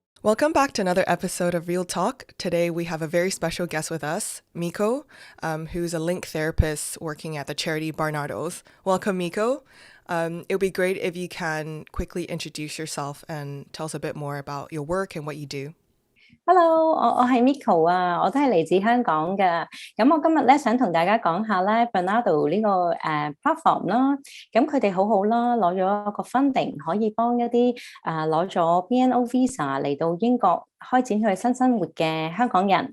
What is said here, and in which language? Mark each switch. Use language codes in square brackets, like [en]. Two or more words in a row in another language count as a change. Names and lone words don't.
[en] Welcome back to another episode of Real Talk. Today we have a very special guest with us, Mikko, who's a link therapist working at the charity Barnardos. Welcome, Mikko. It would be great if you can quickly introduce yourself and tell us a bit more about your work and what you do. [yue] Hello，我係 Mikko 啊，我都係嚟自香港嘅。咁我今日咧想同大家講下咧 Barnardo 呢個platform 啦。咁佢哋好好啦，攞咗個 funding 可以幫一啲攞咗 BNO visa 嚟到英國開展佢新生活嘅香港人。